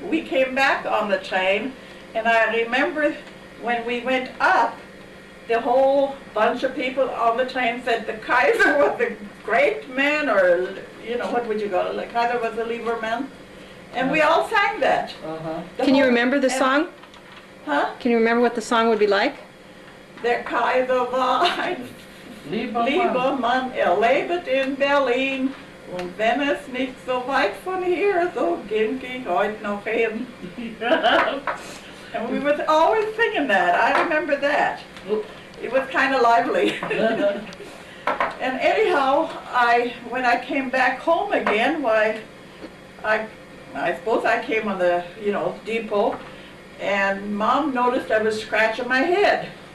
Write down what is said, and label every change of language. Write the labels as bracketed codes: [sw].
[en] We came back on the train. And I remember when we went up, the whole bunch of people on the train said the Kaiser was a great man, or, you know, what would you call it? The Kaiser was a lieber man. And we all sang that. Can you remember the song? Huh? Can you remember what the song would be like? [de] Der Kaiser war ein lieber Mann, lebt in Berlin. Und wenn es nicht so weit von hier, so ging ich heute noch hin. [en] And we were always singing that. I remember that. It was kind of lively. And anyhow, when I came back home again, why, I suppose I came on the, you know, depot, and Mom noticed I was scratching my head.